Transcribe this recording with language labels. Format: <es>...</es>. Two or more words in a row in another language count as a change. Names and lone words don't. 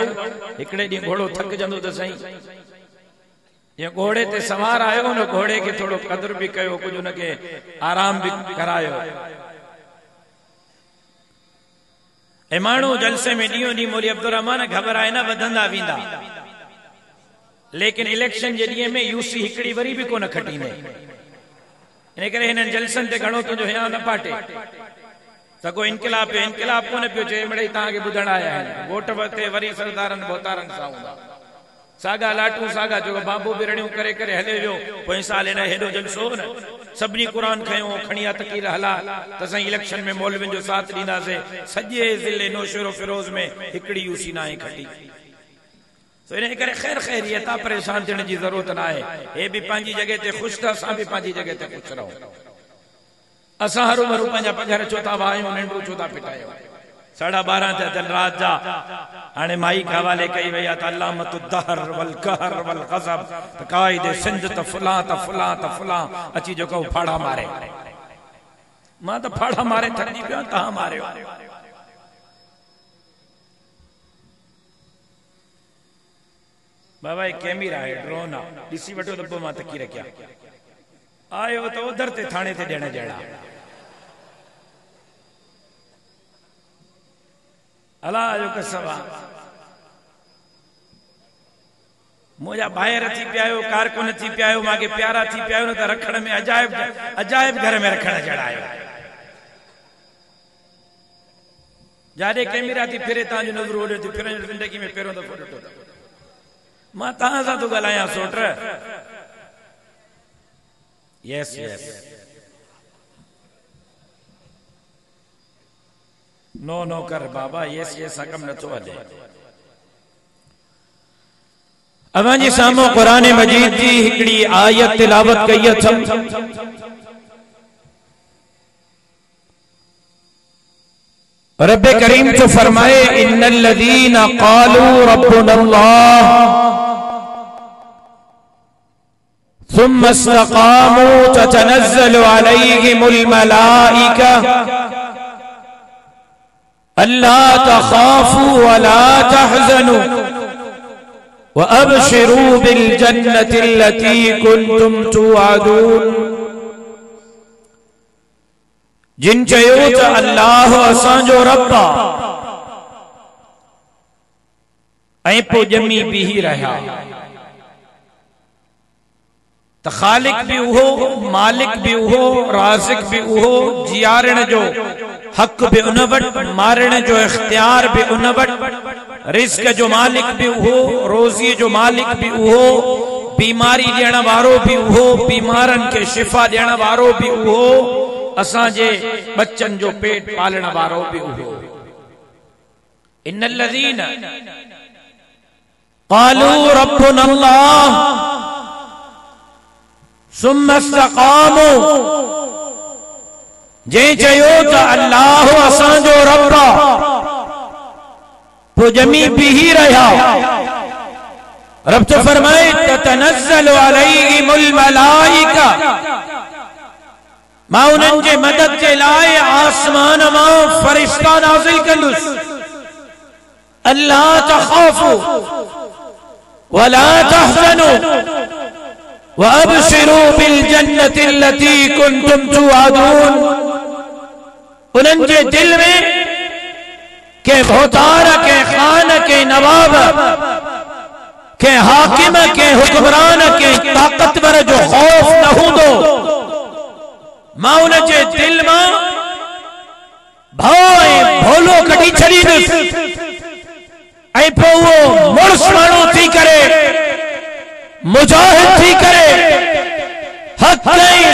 <sd>हिकिड़े ॾींहुं घोड़ो थकिजंदो त साईं जीअं घोड़े ते सवार आयो न, घोड़े खे थोरो क़दुरु बि कयो, कुझु हुनखे आराम बि करायो। ऐं माण्हू जलसे में ॾींहों ॾींहुं मौली अब्दुर्रहमान घबराए न वधंदा वेंदा, लेकिन इलेक्शन जे ॾींहं में यूसी हिकिड़ी वरी बि कोन खटींदे। इन करे हिननि जलसनि ते घणो तुंहिंजो हिया न पाटे। सगो इनकलाब कोन पियो चए, मिड़ई तव्हांखे ॿुधण आया आहिनि। वोट वरिते वरी सरदारनि बोतारनि सां हूंदा सागा लाटू सागा जो बाबू बिरड़ियूं करे करे हले वियो। पोइ साल हिन हेॾो जलसो न, सभिनी क़ुर खयो, खणिया तकीर हला त असां इलेक्शन में मौलवियुनि जो साथ ॾींदासीं। सॼे ज़िले नौशहरो फिरोज में हिकिड़ी यूसी न आहे खटी। तो इन करे ख़ैर ख़ैरियत आहे, परेशान थियण जी ज़रूरत न आहे। हे बि पंहिंजी जॻह ते ख़ुशि था, असां बि पंहिंजी जॻह ते ख़ुशि रहो। असां हरू भरू पंहिंजा पघर छो था वाहियूं, निंडूं छो था पिटायूं। 12:30 थिया अथनि राति जा। हाणे माई के हवाले कई वई आहे त</sd> <ar>अल्लामतु दहर वल कहर वल गज़ब,</ar> <sd>त काइदे सिंध त फलां त फलां त फलां अची जेको फाड़ा मारे। मां त फाड़ा मारे थकिजी पियो, तव्हां मारियो। बाबा एक कैमरा है, ड्रोन आहे, ॾिसी वठो त पोइ मां तकी रखिया। आयो त उधर ते थाणे ते ॾियण जहिड़ा। अलाह जो कसम आहे, मुंहिंजा ॿाहिरि थी पिया आहियो, कारकुन थी पिया आहियो, मूंखे प्यारा थी पिया आहियो न, त रखण में अजाइब घर में रखण जहिड़ा आहियो। जाॾे कैमरा थी फिरे तव्हांजो नज़र ओॾे थी फिरे। ज़िंदगी में पहिरियों दफ़ो ॾिठो अथव। मां तव्हां सां थो ॻाल्हायां सोट।</sd> <en>यस यस, नो नो</en> <sd>कर बाबा,</sd> <en>यस यस</en> <sd>कम नथो हले। अवांजे साम्हूं क़ुरान मजीद जी हिकिड़ी आयत तिलावत कई अथमि। रब करीम तो फरमाए,</sd> <ar>إن الذين قالوا ربنا الله ثم استقاموا تتنزل عليهم الملائكة ألا تخافوا ولا تحزنوا وأبشروا بالجنة التي كنتم توعدون.</ar> <sd>जिन चयो त अल्लाह असांजो रब ऐं पोइ ॼमी बीही रहिया, त ख़ालिक भी उहो, मालिक भी उहो, राज़िक भी उहो, जियारण जो हक भी उन वटि, मारण जो इख्तियार भी उन वटि, रिज़्क जो मालिक भी उहो, रोज़ी जो मालिक भी उहो, बीमारी ॾियण वारो भी उहो, बीमारनि खे शिफ़ा ॾियण वारो भी उहो, असांजे बच्चन जो पेट पालण वारो भी उहो।</sd> <ar>إن الذين قالوا ربنا الله ثم استقاموا,</ar> <sd>जे चयो त अल्लाह असांजो रब पोइ ॼमी बीही रहिया। रब तो फरमाए,</sd> <ar>تتنزل عليهم الملائكة,</ar> <sd>मां उन्हनि जे मदद जे लाइ आसमान मां फरिश्ता नाज़िल कंदुसि।</sd> <ar>ألا تخافوا ولا تحزنوا وأبشروا بالجنة التي كنتم توعدون.</ar> <sd>उन्हनि जे दिल में के भोतार, के खान, के नवाब, के हाकिम, के हुक्मरान, के ताकतवर जो खौफ न हूंदो। मां उन जे दिल मां भाई भोलो कटी छड़ी ऐं पोइ वो मुड़स माण्हू थी करे मुजाहिद थी करे हक़ ऐं</sd>